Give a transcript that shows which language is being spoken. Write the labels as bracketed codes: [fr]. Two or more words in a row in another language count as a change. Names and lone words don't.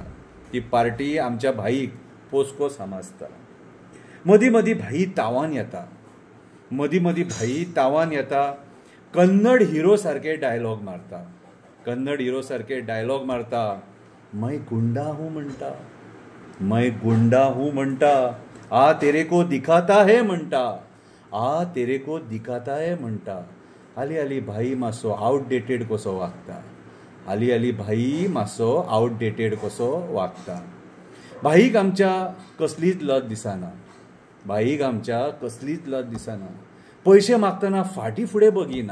[kok] ती पार्टी आमच्या भाईक पोसको समजता. मदीं मदीं भाई तावान येता. मदीं मदीं भाई तावान येता. कन्नड हिरो सारके डायलॉग मारता. कन्नड हिरो सारके डायलॉग मारता. [hi] मै गुंडा हूँ म्हणटा. मै गुंडा हूँ म्हणटा. आ तेरे को दिखाता है म्हणटा. आ तेरे को दिखाता है म्हणटा. [kok] हाली हाली भाई मातसो आउटडेटेड कसो वागता. हाली हाली भाई मातसो आउटडेटेड कसो वागता. भाईक आमच्या कसलीच लज दिसना. भाईक आमच्या कसलीच लज दिसना. पयशे मागतना फाटी फुडें बगिना.